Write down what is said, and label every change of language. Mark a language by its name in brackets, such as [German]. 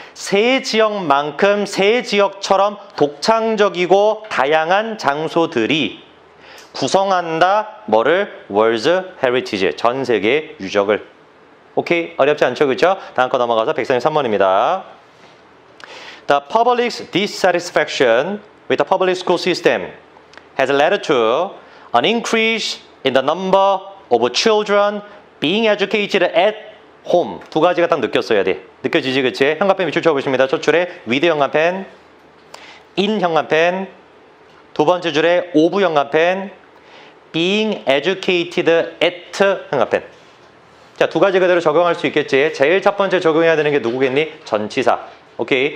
[Korean] 세 지역만큼 세 지역처럼 독창적이고 다양한 장소들이 구성한다. 뭐를? World Heritage. 전 세계 유적을. 오케이? 어렵지 않죠, 그쵸? 다음 거 넘어가서 133번입니다. [English] The public's dissatisfaction with the public school system has led to an increase in the number of children being educated at home. [Korean] 두 가지가 딱 느꼈어야 돼. 느껴지지, 그치? 현관펜 밑줄 쳐보십니다. 첫 줄에 with 현관펜, in 현관펜, 두 번째 줄에 of 현관펜, [English] being educated at [Korean] 현관펜. 자, 두 가지 그대로 적용할 수 있겠지? 제일 첫 번째 적용해야 되는 게 누구겠니? 전치사. 오케이.